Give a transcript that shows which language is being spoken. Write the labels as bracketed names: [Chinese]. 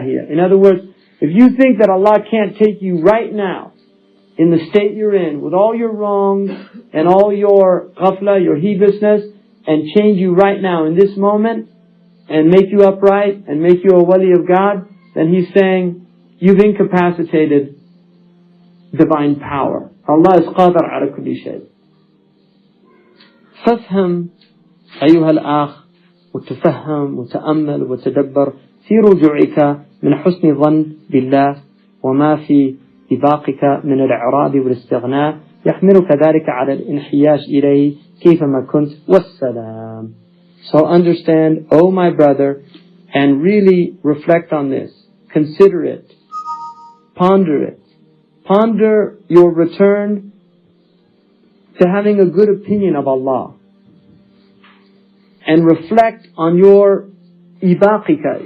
[English] In other words, if you think that Allah can't take you right now in the state you're in with all your wrongs and all your ghafla, your heedlessness, and change you right now in this moment and make you upright and make you a wali of God, then He's saying you've incapacitated divine power. Allah is qadar ala kulli shay. [Arabic] فافهم أيها الأخ وتفهم وتأمل وتدبر في رجوعك من حسن الظن بالله وما في إباقك من الإعراض والاستغناء يحملك ذلك على الانحياج إليه كيفما كنت والسلام. [English] So understand, oh my brother, and really reflect on this. Consider it. Ponder it. Ponder your return to having a good opinion of Allah. And reflect on your ibaqika.